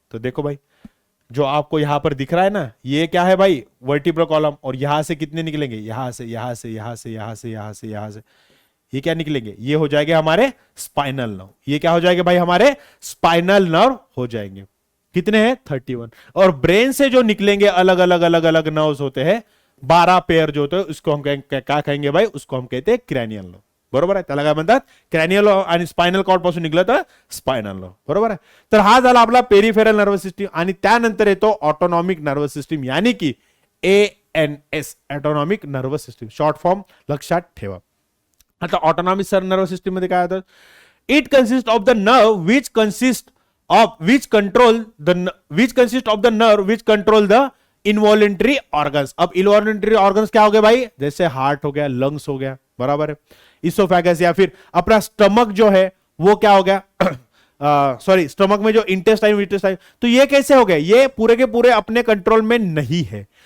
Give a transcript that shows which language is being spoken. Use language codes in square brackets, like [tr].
[hi] तो देखो भाई जो आपको यहां पर दिख रहा है ना, ये क्या है भाई, वर्टिब्रल कॉलम, और यहां से कितने निकलेंगे, यहां से यहां से यहां से यहां से यहां से यहां से, ये क्या निकलेंगे, ये हो जाएंगे हमारे स्पाइनल नर्व. ये क्या हो जाएगा भाई, हमारे स्पाइनल नर्व हो जाएंगे. कितने हैं, 31. और ब्रेन से जो निकलेंगे अलग अलग अलग अलग नर्व्स होते हैं 12 पेयर जो होते हैं उसको हम क्या कहेंगे भाई, उसको हम कहते हैं क्रॅनियल नर्व. [mr] बरोबर आहे, त्याला काय म्हणतात, क्रॅनियल आणि स्पाइनल कॉर्ड पासून निघलं तर स्पाइनल नर्व. बरोबर आहे. तर हा झाला आपला पेरिफेरल नर्वस सिस्टम, आणि त्यानंतर येतो ऑटोनॉमिक नर्वस सिस्टम, [hi] यानी की [mr] ANS, autonomic nervous system, short form लक्षात ठेवा. आता ऑटोनॉमिक नर्वस सिस्टम मध्ये काय होतं, [en] It consist of the nerve which consist of the nerve which control the involuntary organs. [hi] अब involuntary organs क्या हो गए भाई, जैसे हार्ट हो गया, लंग्स हो गया, बराबर है, इसोफेगस, या फिर अपना स्टमक जो है वो क्या हो गया, सॉरी स्टमक में जो इंटेस्टाइन, तो ये कैसे हो गए, ये पूरे के पूरे अपने कंट्रोल में नहीं है.